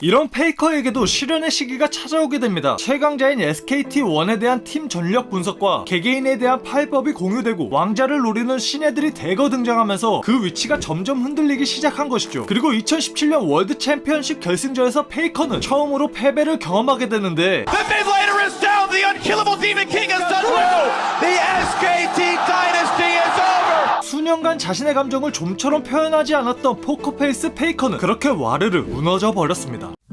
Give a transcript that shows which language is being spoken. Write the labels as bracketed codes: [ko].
[ko] 이런 페이커에게도 실현의 시기가 찾아오게 됩니다. 최강자인 SKT1에 대한 팀 전력 분석과 개개인에 대한 파이법이 공유되고 왕자를 노리는 신예들이 대거 등장하면서 그 위치가 점점 흔들리기 시작한 것이죠. 그리고 2017년 월드 챔피언십 결승전에서 페이커는 처음으로 패배를 경험하게 되는데 [en] The mid laner is down. The unkillable Demon King has done well. The SKT dynasty is over. [ko] 수년간 자신의 감정을 좀처럼 표현하지 않았던 포커페이스 페이커는 그렇게 와르르 무너져 버렸습니다.